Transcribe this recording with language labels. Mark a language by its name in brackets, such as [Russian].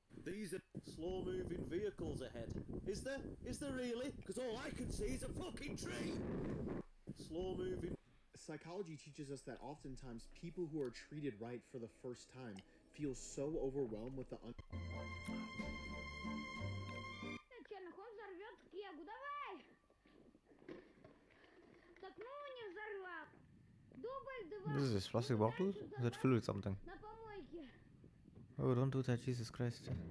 [English] These are slow-moving vehicles ahead. Is there? Is there really? Because all I can see is a fucking tree. Slow-moving. Psychology teaches us that oftentimes people who are treated right for the first time feel so overwhelmed with the [Russian] Черноход взорвет кегу, давай! Так ну не взорвал. Дубль 2. [English] What is this, plastic bottle? Is it filled with something? [Russian] На помойке. [English] Oh, don't do that, Jesus Christ.